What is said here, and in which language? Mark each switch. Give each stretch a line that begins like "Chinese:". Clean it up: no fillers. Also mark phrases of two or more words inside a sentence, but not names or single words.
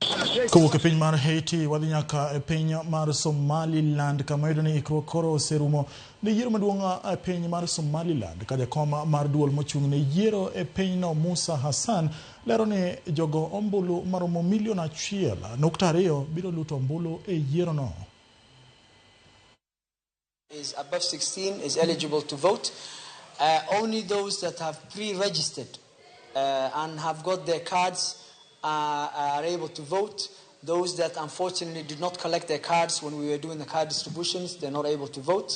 Luo (Kenya and Tanzania): Kowuok e piny mar Haiti wadhi nyaka e piny mar Somaliland kama iyudo ni ikruok koro oserumo ne yiero maduong' e piny mar Somaliland ka jakom mar duol mochung' ne yiero e pinyno Musa Hassan lero ni jogo ombulu maromo milion 1.2 biro luto ombulu e yiero no.
English: Is above 16 is eligible to vote. Only those that have pre-registered and have got their cards are able to vote. Those that unfortunately did not collect their cards when we were doing the card distributions, they're not able to vote.